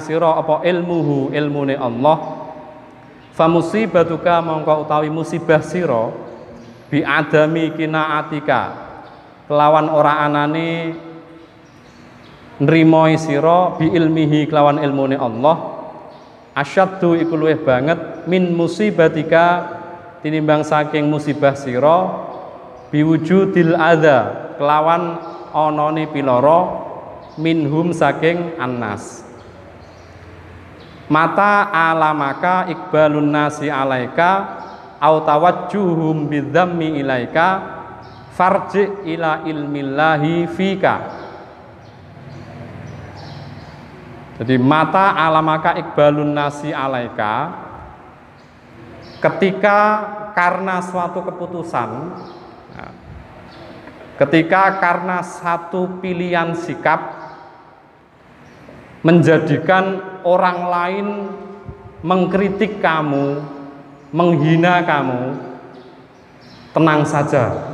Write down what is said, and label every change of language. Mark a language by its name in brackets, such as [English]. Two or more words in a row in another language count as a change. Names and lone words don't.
[Javanese] sira apa ilmuhu ilmune Allah [Arabic] فمصيبتك [Javanese] mongko utawi musibah sira [Arabic] بعدم قناعتك [Javanese] kelawan ora anane nrimo sira [Arabic] بعلمه [Javanese] kelawan ilmune Allah asyaddu iku luwih banget [Arabic] من مصيبتك [Javanese] tinimbang saking musibah sira [Arabic] بوجود الأذى [Javanese] kelawan anane piloro minhum saking annas. [Arabic] متى آلمك إقبال الناس عليك أو توجههم بالذم إليك فارجع إلى علم الله فيك. Jadi متى آلمك إقبال الناس عليك, [Indonesian] ketika karena suatu keputusan, ketika karena satu pilihan sikap menjadikan orang lain mengkritik kamu, menghina kamu, tenang saja.